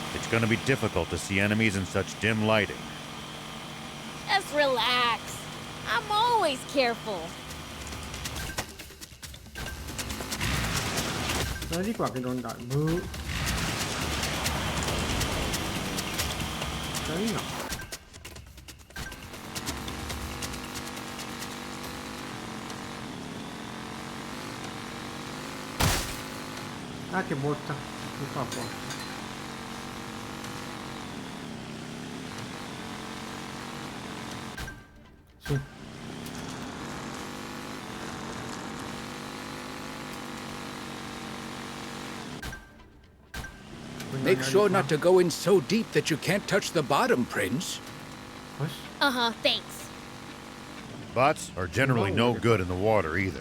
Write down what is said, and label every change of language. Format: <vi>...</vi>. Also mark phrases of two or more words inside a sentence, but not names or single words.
<en>going to be difficult to see enemies in such dim lighting. Just relax. I'm always careful.</en> <th>แล้วดีกว่าไปโดนด่าบื้อใช่หรอ</th> <it>Ah, che botta. Mi fa qua. Sì.</it> <en>Make sure not to go in so deep that you can't touch the bottom, Prince. What? Uh-huh, thanks. Bots are generally no good in the water either.</en>